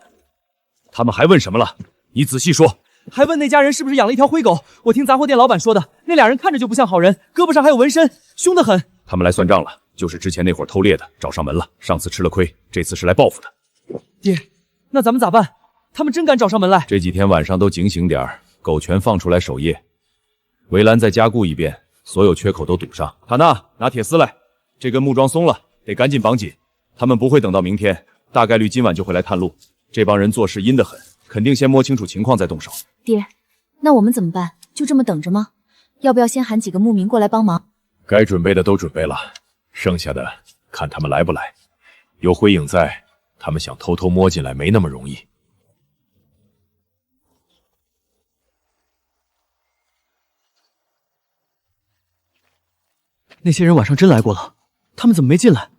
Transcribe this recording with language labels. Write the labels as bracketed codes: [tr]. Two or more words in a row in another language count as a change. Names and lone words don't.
[zh] 他們還問什麼了？你仔細說。還問那家人是不是養了一條灰狗？我聽雜貨店老闆說的，那2人看着就不像好人，胳膊上還有紋身，凶得很。他們來算賬了，就是之前那夥偷獵的找上門了，上次吃了虧，這次是來報復的。爹，那咱們咋辦？他們真敢找上門來？這幾天晚上都警醒點，狗全放出來守夜，圍欄再加固一遍，所有缺口都堵上。塔納，拿鐵絲來，這根木樁鬆了，得趕緊綁緊。他們不會等到明天，大概率今晚就會來探路。這幫人做事陰得很，肯定先摸清楚情況再動手。爹，那我們怎麼辦？就這麼等着嗎？要不要先喊幾個牧民過來幫忙？該準備的都準備了，剩下的看他們來不來。有灰影在，他們想偷偷摸進來沒那麼容易。那些人晚上真來過了，他們怎麼沒進來？